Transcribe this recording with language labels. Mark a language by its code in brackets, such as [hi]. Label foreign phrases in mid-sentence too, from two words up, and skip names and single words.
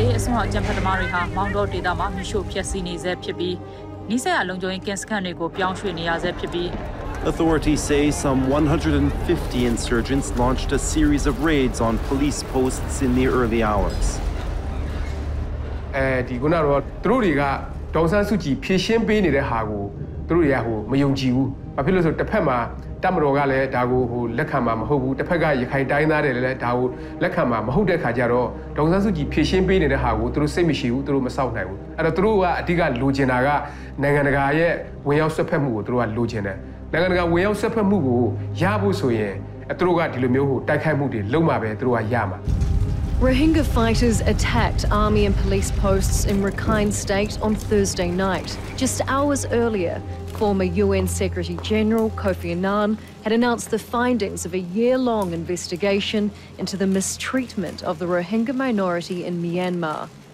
[my] စွန်းအကြမ်းဖက်သမားတွေဟာမောင်တော်ဒေသမှာမိရှို့ဖျက်ဆီးနေဆဲဖြစ်ပြီးနီးစပ်ရာလုံခြုံရေးကင်းစခန်းတွေကိုပြောင်းရွှေ့နေရဆဲဖြစ်ပြီး [en] Authorities say some 150 insurgents launched a series of raids on police posts in the early hours. [my] ဒီခုနကတော့သူတို့တွေကဒေါ်ဆန်းစုကြည်ဖြည့်ရှင်းပေးနေတဲ့ဟာကိုသူတို့တွေကမယုံကြည်ဘူး။ဘာဖြစ်လို့ဆိုတစ်ဖက်မှာတပ်မတော်ကလည်းဒါကိုလက်ခံမှာမဟုတ်ဘူး။တစ်ဖက်ကရခိုင်တိုင်းသားတွေလည်းဒါကိုလက်ခံမှာမဟုတ်တဲ့ခါကျတော့ဒေါ်ဆန်းစုကြည်ဖြည့်ရှင်းပေးနေတဲ့ဟာကိုသူတို့စိတ်မရှိဘူး။သူတို့မစောင့်နိုင်ဘူး။အဲ့တော့သူတို့ကအဓိကလိုချင်တာကနိုင်ငံတကာရဲ့ဝင်ရောက်ဆွတ်ဖက်မှုကိုသူတို့ကလိုချင်တယ်။နိုင်ငံတကာဝင်ရောက်ဆွတ်ဖက်မှုကိုရဖို့ဆိုရင်သူတို့ကဒီလိုမျိုးတိုက်ခိုက်မှုတွေလုပ်မှာပဲသူတို့ကရမှာ [en] Rohingya fighters attacked army and police posts in Rakhine State on Thursday night. Just hours earlier, former UN Secretary-General Kofi Annan had announced the findings of a year-long investigation into the mistreatment of the Rohingya minority in Myanmar.